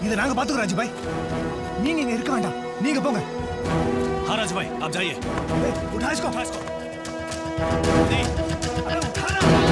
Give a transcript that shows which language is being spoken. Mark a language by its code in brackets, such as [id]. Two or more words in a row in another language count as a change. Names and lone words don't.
[ta] நாங்க பாத்துக்கிறோம் ராஜு பாய். நீங்க இங்க இருக்க வேண்டாம், நீங்க போங்க. [hi] हाँ राजू भाई आप जाइए. उठा इसको. अरे उठा ना.